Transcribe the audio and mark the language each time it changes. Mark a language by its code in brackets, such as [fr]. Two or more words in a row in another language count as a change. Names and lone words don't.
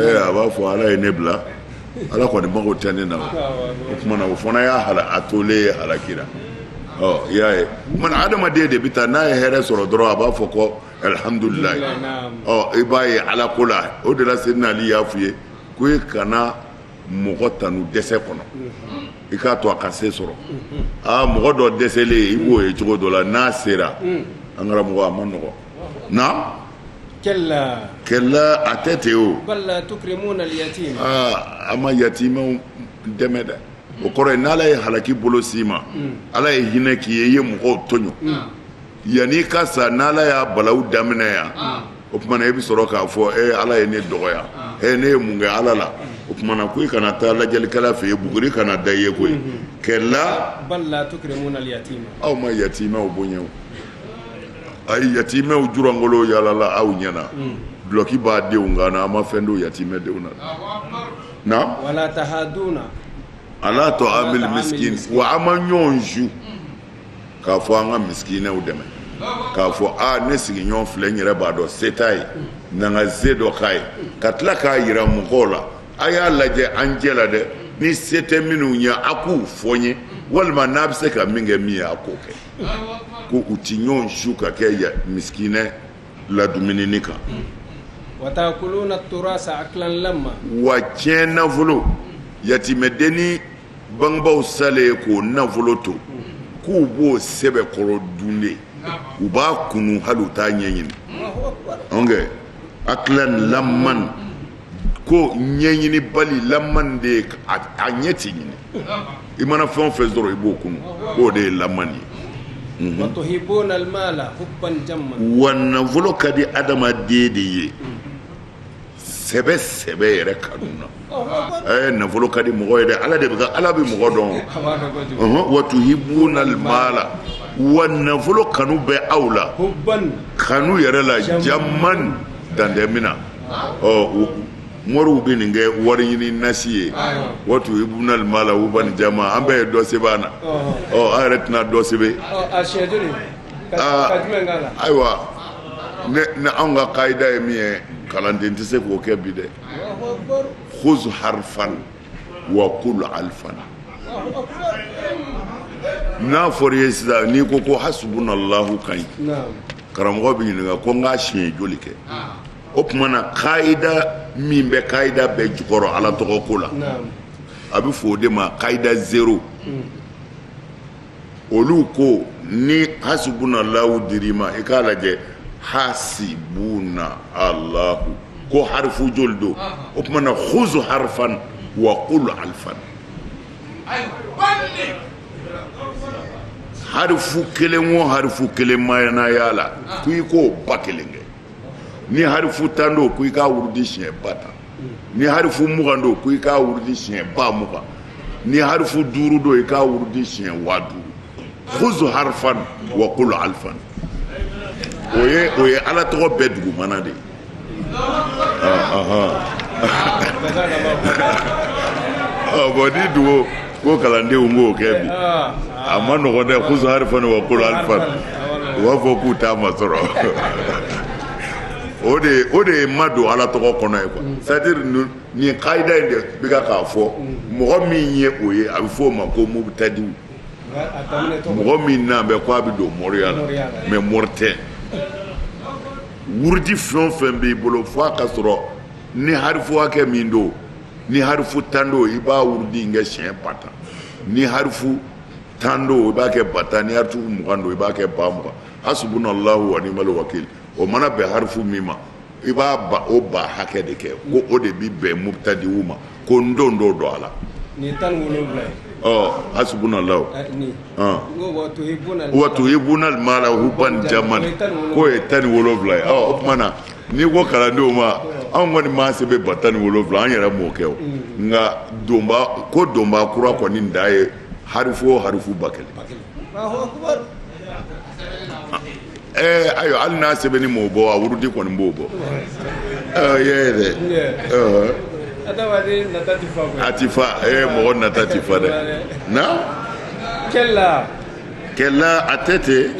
[bm] a b'a fɔ ala ye ne bila ala kɔni mago tɛ ne na o tuma na o fana y'a a tolen ye halakira ɔ i y'a ye o tuma na adamaden de bɛ taa n'a ye hɛrɛ sɔrɔ dɔrɔn a b'a fɔ ko alihamudulilayi ɔ i b'a ye ala ko la o de la Seydina Ali y'a f'i ye ko i kana mɔgɔ tanu dɛsɛ kɔnɔ i k'a to a ka se sɔrɔ mɔgɔ dɔ dɛsɛlen i b'o ye cogo dɔ la n'a sera an karamɔgɔ a ma nɔgɔ na kɛlɛ a tɛ ten o [ar] بل لا تكرمون اليتيم [bm] a ma yatimɛw dɛmɛ dɛ o kɔrɔ ye n'ala ye halaki bolo s'i ma ala ye hinɛ k'i ye i ye mɔgɔw tɔɲɔ yanni ka sa n'ala y'a balawu daminɛ yan o tuma na i bɛ sɔrɔ k'a fɔ ala ye ne dɔgɔya ne ye mun kɛ ala la o tuma na ko i kana taa lajɛlikɛla fɛ yen buguri kana da i ye koyi kɛlɛ [ar] بل لا تكرمون اليتيم [bm] aw ma yatimɛw bonya o ayi yatimɛw jurangolo yalala aw ɲɛna duloki b'a denw kan na an ma fɛn don yatimɛ denw na [ar] ولا تحاضون على طعام المسكين [bm] wa an ma ɲɔgɔn zu k'a fɔ an ka miskinɛw dɛmɛ k'a fɔ ne sigiɲɔgɔn filɛ n yɛrɛ b'a dɔn se t'a ye na n ka se dɔ k'a ye ka tila k'a yira mɔgɔw la a y'a lajɛ an jɛ la dɛ ni se tɛ minnu ɲɛ a k'u fɔ n ye walima n'a bɛ se ka min kɛ min ye a k'o kɛ ko u ti ɲɔgɔn su ka kɛ miskinɛ ladumunini kan [ar] وتأكلون التراث أكلا لما [bm] wa tiɲɛ nafolo yatimɛdenni bangebaaw salen k'o nafolo to k'u b'o sɛbɛ kɔrɔ dun de u b'a kunu hali u t'a ɲɛɲini ɔnkɛ [ar] أكلا لما [bm] ko ɲɛɲini bali lamman de ye a ɲɛ ti ɲini i mana fɛn o fɛn sɔrɔ i b'o kunu k'o de ye lamman ye [ar] وتحبون المال حبا جما [bm] wa nafolo ka di adamaden de ye sɛbɛ sɛbɛ yɛrɛ kanu na nafolo ka di mɔgɔ ye dɛ ala de bɛ ala bɛ mɔgɔ dɔn [ar] وتحبون المال [bm] wa nafolo kanu bɛ aw la hubban kanu yɛrɛ la jamman dandɛmina moriw bɛ nin kɛ wari ɲini nasi ye [ar] وتحبون المال حبا جما [bm] an bɛɛ ye dɔ sɛbɛn na an yɛrɛ tɛna dɔ sɛbɛn ayiwa ne anw ka kaida ye min ye kalanden tɛ se k'o kɛ bi dɛ [ar] خذ حرفا وقل ألفا [bm] n'a fɔra i ye sisan n'i ko hasbunallahu ka ɲi karamɔgɔ bɛ ɲininka ko n k'a siɲɛ joli kɛ o tuma na kaida min bɛ kaida bɛɛ jukɔrɔ ala tɔgɔ ko la a bɛ fɔ o de ma kaida 0 olu ko ni hasbunallahu dir'i ma i k'a lajɛ [ar] حسبنا الله [bm] ko harfu joli do o tuma na [ar] خذ حرفا وقل ألفا [bm] harfu kelen o harfu kelen mayana yala ko i ko ba kelen kɛ ni harfu tan do ko i k'a wurudi siɲɛ ba tan ni harfu mugan do ko i k'a wurudi siɲɛ ba mugan ni harfu duuru do i k'a wurudi siɲɛ 5000 [ar] خذ حرفا وقل ألفا [bm] o ye ala tɔgɔ bɛɛ dugumana de bon ni dugu ko kalandenw k'o kɛ bi a ma nɔgɔn dɛ [ar] خذ حرفا وقل ألفا [bm] u b'a fɔ k'u t'a ma sɔrɔ o de ye ma don ala tɔgɔ kɔnɔ ye quoi c'est-à-dire nin kaida in de bɛ k'a fɔ mɔgɔ min ye o ye a bɛ fɔ o ma ko mubtadiw mɔgɔ min n'a bɛ ko a bɛ don mɔriya la mais mɔri tɛ wurudi fɛn o fɛn b'i bolo fo a ka sɔrɔ ni harifu hakɛ min don ni harifu 10 don i b'a wurudi in kɛ siɲɛ 10 ni harifu 10 don i b'a kɛ 10 ni harifu 20 don i b'a kɛ 20 [ar] حسبنا الله ونعم الوكيل [bm] o mana bɛn harifu min ma i b'a o ba hakɛ de kɛ ko o de bi bɛn mubtadiw ma ko n don dɔ don a la ni 17 [ar] حسبنا الله وتحبون المال حبا جما [bm] ko ye 17 ye o kuma na ni ko kalandenw ma anw kɔni ma sɛbɛn 17 an yɛrɛ m'o kɛ o nka donba kura kɔni da ye harifu o harifu 1000 ayo hali n'a sɛbɛnni m'o bɔ a wurudi kɔni b'o bɔ ye dɛ a ti fa mɔgɔ nata ti fa dɛ na kɛla a tɛ ten